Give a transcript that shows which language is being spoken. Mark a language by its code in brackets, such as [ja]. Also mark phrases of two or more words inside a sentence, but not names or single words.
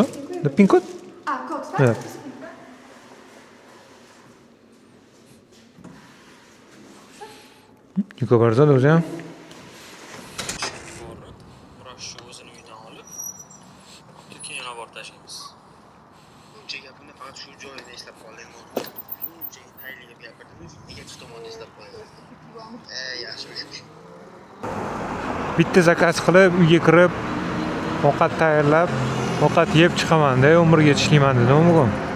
[pl] PIN kod? A, kod, tak? Tak. Dziękuję bardzo, do widzenia. [uz] Shu o'zini uydan olib, keyin olib tashlaymiz. Buncha gapini faqat shu joyida eslab qoling. Buncha tayinli gap gapirdingiz, nega shu tomonda eslab qo'yasiz? Yaxshi o'ylab. Bitta zakaz qilib, uyga kirib, ovqat tayyorlab, ovqat yeb chiqaman-da, umrga ishlayman dedim bugun.